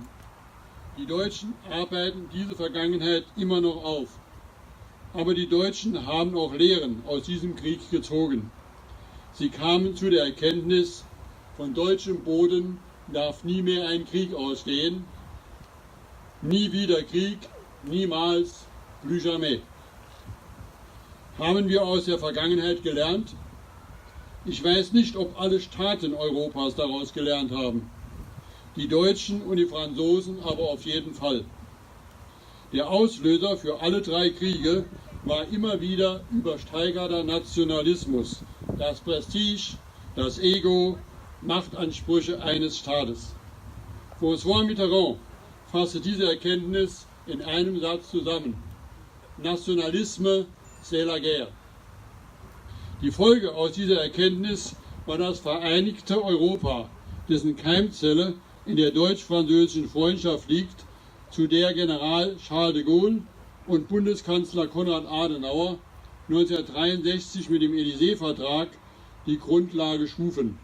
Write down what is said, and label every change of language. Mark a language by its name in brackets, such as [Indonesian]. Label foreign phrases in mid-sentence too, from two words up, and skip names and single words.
[German] Die Deutschen arbeiten diese Vergangenheit immer noch auf. Aber die Deutschen haben auch Lehren aus diesem Krieg gezogen. Sie kamen zu der Erkenntnis, von deutschem Boden darf nie mehr ein Krieg ausgehen. Nie wieder Krieg, niemals, [French] plus jamais. [German] Haben wir aus der Vergangenheit gelernt? Ich weiß nicht, ob alle Staaten Europas daraus gelernt haben. Die Deutschen und die Franzosen aber auf jeden Fall. Der Auslöser für alle drei Kriege war immer wieder übersteigerter Nationalismus, das Prestige, das Ego, Machtansprüche eines Staates. François Mitterrand fasste diese Erkenntnis in einem Satz zusammen: [French] Nationalisme, c'est la guerre. [German] Die Folge aus dieser Erkenntnis war das vereinigte Europa, dessen Keimzelle in der deutsch-französischen Freundschaft liegt, zu der General Charles de Gaulle und Bundeskanzler Konrad Adenauer 1963 mit dem Élysée-Vertrag die Grundlage schufen.